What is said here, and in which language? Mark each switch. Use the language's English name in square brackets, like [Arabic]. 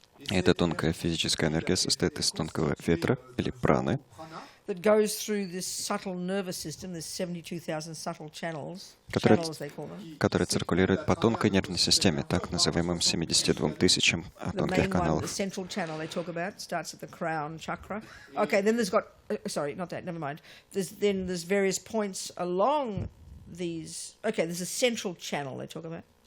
[Russian] И эта тонкая физическая энергия состоит из тонкого ветра или праны, [English] that goes through this subtle nervous system, there's 72,000 subtle channels, they call them. [Russian] Который циркулирует по тонкой нервной системе, так называемым 72 тысячам тонких каналов. [English] The central channel they talk about starts at the crown chakra. Okay, then there's got, sorry, not that, never mind. There's various points along these, okay, there's a central channel they talk about.